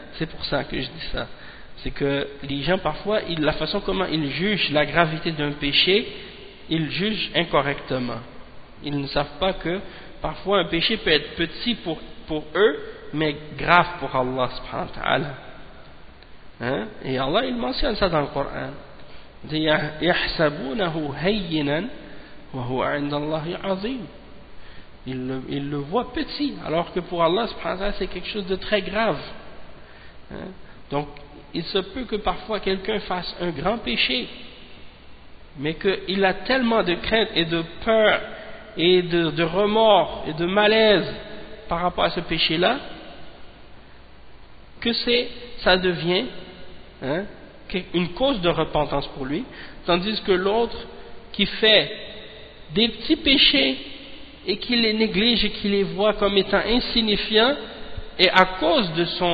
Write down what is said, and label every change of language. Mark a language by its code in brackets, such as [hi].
[fr] C'est pour ça que je dis ça. C'est que les gens parfois, la façon comment ils jugent la gravité d'un péché, ils jugent incorrectement. Ils ne savent pas que parfois un péché peut être petit pour eux, mais grave pour Allah [ar] subhanahu wa ta'ala. [fr] Hein? Et Allah il mentionne ça dans le Coran. Il dit [ar] يَحْسَبُونَهُ هَيِّنًا وَهُوَ عِنْدَ اللَّهِ عَظِيمٌ. [fr] Ils le voient petit, alors que pour Allah [ar] subhanahu wa ta'ala [fr] c'est quelque chose de très grave. Hein? Donc il se peut que parfois quelqu'un fasse un grand péché, mais qu'il a tellement de crainte et de peur et de remords et de malaise par rapport à ce péché-là, que ça devient, hein, une cause de repentance pour lui, tandis que l'autre qui fait des petits péchés et qui les néglige et qui les voit comme étant insignifiants, et à cause de